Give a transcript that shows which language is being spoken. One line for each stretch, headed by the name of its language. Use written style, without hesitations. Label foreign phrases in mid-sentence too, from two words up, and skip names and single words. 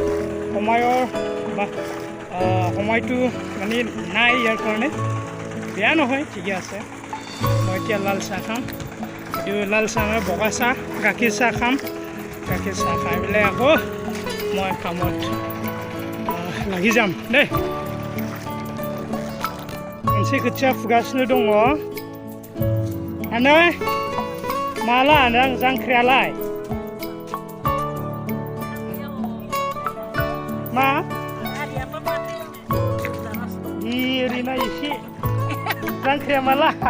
Assamese: সময়টো মানে নাই ইয়াৰ কাৰণে বেয়া নহয় ঠিকে আছে মই এতিয়া লাল চাহ খাম লাল চাহ নহয় বগা চাহ গাখীৰ চাহ খাম গাখীৰ চাহ খাই পেলাই আকৌ মই কামত লাগি যাম দেই
Bodo: मोनसे खोथिया फुगासिनो दङ आनै माला नों जांख्रायालाय मा ओरैनो एसे जांख्राया माला